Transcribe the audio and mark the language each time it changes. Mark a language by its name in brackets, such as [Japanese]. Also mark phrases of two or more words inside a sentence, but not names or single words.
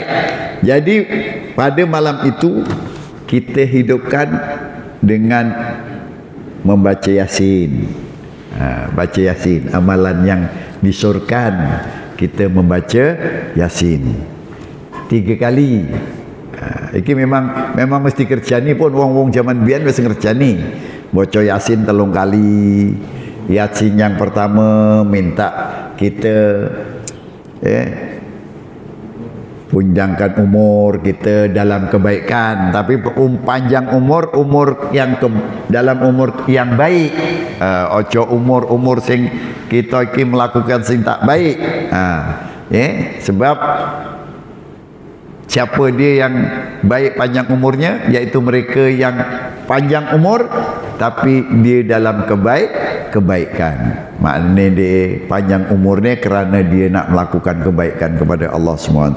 [Malay] Jadi pada malam itu kita hidupkan dengan membaca Yasin. Baca Yasin, amalan yang disyurkan kita membaca Yasin 3 kali. Ini memang mesti kerja ni pun [Javanese] wong-wong zaman biyen [Malay] mesti kerja ni. Baca Yasin 3 kali. Yasin yang pertama minta kita panjangkan umur kita dalam kebaikan, tapi panjang umur yang dalam umur yang baik. Ojo umur [Javanese] sing kita iki [Malay] melakukan sing tak baik. Sebab siapa dia yang baik panjang umurnya, iaitu mereka yang panjang umur tapi dia dalam kebaikan. Maknanya dia panjang umurnya kerana dia nak melakukan kebaikan kepada Allah SWT.